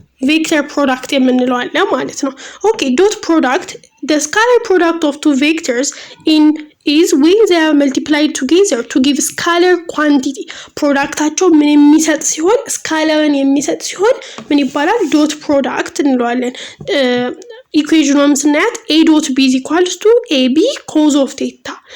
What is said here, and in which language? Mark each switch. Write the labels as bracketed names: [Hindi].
[Amharic] ቬክተር ፕሮዳክት የምንለው አለ ማለት ነው። ኦኬ ዶት ፕሮዳክት [English] the scalar product of two vectors is when they are multiplied together to give scalar quantity. [Amharic] ፕሮዳክታቸው ምን የሚሰጥ ሲሆን ስካለርን የሚሰጥ ሲሆን ምን ይባላል? ዶት ፕሮዳክት እንለዋለን። ኢኩዌሽኑን ስናያት [English] a dot b is equals to ab cos of theta.